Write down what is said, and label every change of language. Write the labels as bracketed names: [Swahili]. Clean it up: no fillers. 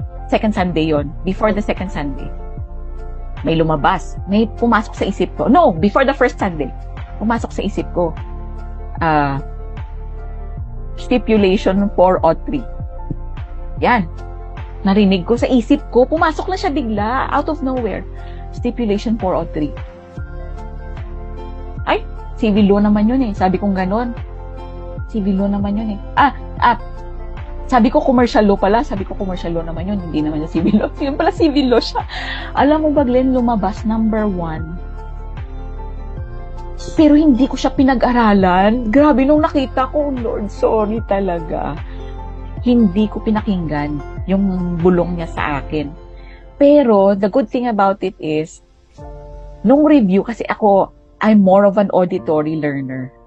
[English] Second Sunday yon, before the second Sunday. [Filipino] May lumabas, may pumasok sa isip ko. No, before the first Sunday, pumasok sa isip ko. [English] Stipulation 403. Yan. [Filipino] Narinig ko sa isip ko, pumasok na siya bigla, [English] out of nowhere. Stipulation 403. [Filipino] Ay, civil law naman yun eh. Sabi kong ganon. Civil law naman yun eh. Sabi ko commercial law pala. Sabi ko commercial law naman yun. Hindi naman yung civil law. Yun pala civil law siya. Alam mo ba, Glenn, lumabas number 1. Pero hindi ko siya pinag-aralan. Grabe, nung nakita ko, Lord, sorry talaga. Hindi ko pinakinggan yung bulong niya sa akin. [English] Pero, the good thing about it is, [Filipino] nung review, [English] kasi I'm more of an auditory learner.